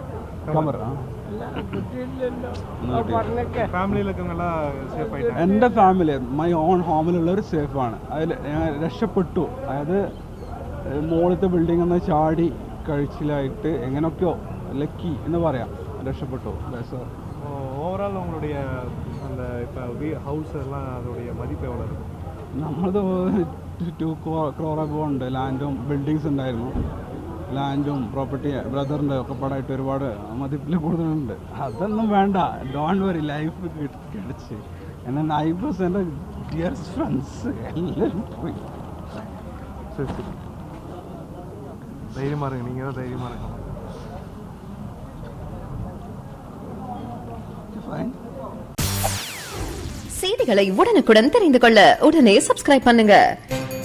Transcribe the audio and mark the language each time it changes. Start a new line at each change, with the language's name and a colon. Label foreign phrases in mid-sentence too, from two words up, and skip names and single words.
Malayalam: എൻ്റെ ഫാമിലി,
English: my own
Malayalam: ഹോമിലുള്ളവർ സേഫാണ്. അതിൽ ഞാൻ രക്ഷപ്പെട്ടു. അതായത് മുകളിലത്തെ ബിൽഡിംഗ് എന്ന് ചാടി കഴിച്ചിലായിട്ട് എങ്ങനെയൊക്കെയോ ലക്കി എന്ന് പറയാം, രക്ഷപ്പെട്ടു.
Tamil: ஓவரால் உங்களுடைய அந்த இப்போ ஹவுஸ் எல்லாம் அதோடைய மதிப்பு எவ்வளோ இருக்கும்?
Malayalam: നമ്മളത് 2
English: crore above
Malayalam: ഉണ്ട്. ലാൻഡും ബിൽഡിങ്സ് ഉണ്ടായിരുന്നു. ലാൻഡും
English: property brother's
Malayalam: ഒക്കെ പാടായിട്ട് ഒരുപാട് മതിപ്പിൽ കൂടുതലുണ്ട്. അതൊന്നും വേണ്ട,
English: don't worry,
Malayalam: ലൈഫ് കിടച്ച്. എൻ്റെ നൈബേഴ്സ്, എൻ്റെ
English: dearest friends
Malayalam: എല്ലാവരും പോയി.
Tamil: சரி சரி தைரியமாக இருங்க, நீங்கள் தான் தைரியமாக இருக்கணும். செய்திகளை உடனுக்குடன் தெரிந்து கொள்ள உடனே சப்ஸ்கிரைப் பண்ணுங்க.